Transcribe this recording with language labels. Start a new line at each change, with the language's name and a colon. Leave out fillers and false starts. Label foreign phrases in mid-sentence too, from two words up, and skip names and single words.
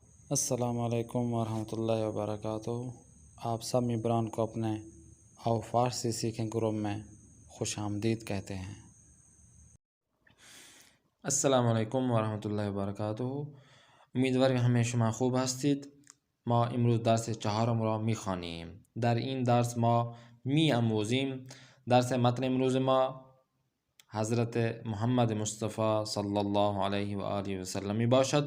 Arabic: السلام علیکم ورحمۃ اللہ وبرکاتہ۔
Urdu: آپ سب ممبران کو اپنے آؤ فارسی سیکھیں گروپ میں خوش آمدید کہتے ہیں۔
Arabic: السلام علیکم ورحمۃ اللہ وبرکاتہ.
Persian: امیدوارم همه شما خوب هستید. ما امروز درس چهارم را میخوانیم. در این درس ما میآموزیم. درس متن امروز ما حضرت محمد مصطفی
Arabic: صلی الله علیه و آله و سلم
Persian: می باشد.